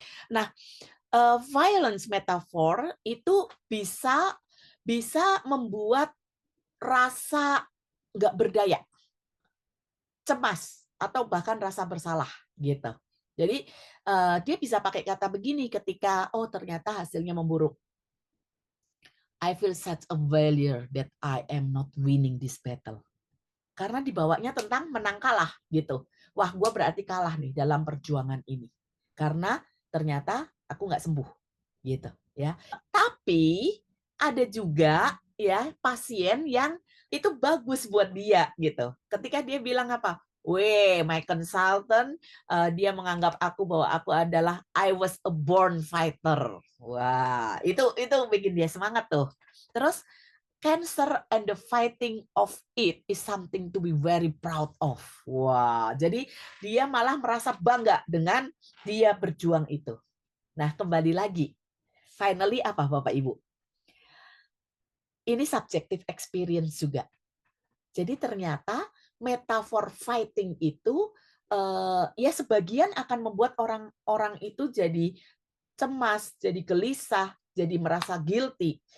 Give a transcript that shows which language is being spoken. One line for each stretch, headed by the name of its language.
Indonesian: Nah, violence metaphor itu bisa membuat rasa nggak berdaya, cemas, atau bahkan rasa bersalah gitu. Jadi dia bisa pakai kata begini ketika ternyata hasilnya memburuk.
English: I feel such a failure that I am not winning this battle.
Indonesian: Karena dibawanya tentang menang kalah gitu. Wah, gue berarti kalah nih dalam perjuangan ini. Karena ternyata aku nggak sembuh gitu ya. Tapi ada juga ya pasien yang itu bagus buat dia gitu. Ketika dia bilang apa?
English: My consultant,
Indonesian: dia menganggap aku bahwa aku adalah
English: I was a born fighter.
Indonesian: Wah, itu bikin dia semangat tuh.
English: Terus cancer and the fighting of it is something to be very proud of.
Indonesian: Wah, jadi dia malah merasa bangga dengan dia berjuang itu. Nah, kembali lagi. Finally apa Bapak Ibu? Ini subjective experience juga. Jadi ternyata metafor fighting itu ya sebagian akan membuat orang itu jadi cemas, jadi gelisah, jadi merasa guilty.